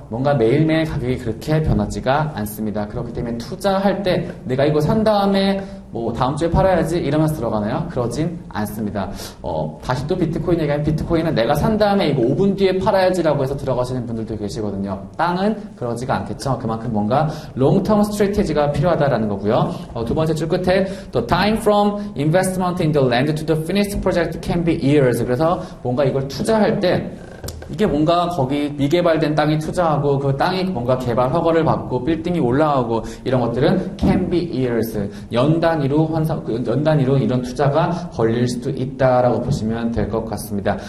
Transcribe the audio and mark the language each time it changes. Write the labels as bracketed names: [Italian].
[Korean] 뭔가 매일매일 가격이 그렇게 변하지가 않습니다. 그렇기 때문에 투자할 때 내가 이거 산 다음에 뭐 다음 주에 팔아야지 이러면서 들어가나요? 그러진 않습니다. 다시 또 비트코인 얘기하면 비트코인은 내가 산 다음에 이거 5분 뒤에 팔아야지라고 해서 들어가시는 분들도 계시거든요. 땅은 그러지가 않겠죠. 그만큼 뭔가 롱텀 스트래티지가 필요하다라는 거고요. 두 번째 줄 끝에 [English] the time from investment in the land to the finished project can be years. [Korean] 그래서 뭔가 이걸 투자할 때 이게 뭔가 거기 미개발된 땅에 투자하고 그 땅이 뭔가 개발 허가를 받고 빌딩이 올라오고 이런 것들은 [English] can be years. [Korean] 연 단위로 이런 투자가 걸릴 수도 있다라고 보시면 될 것 같습니다.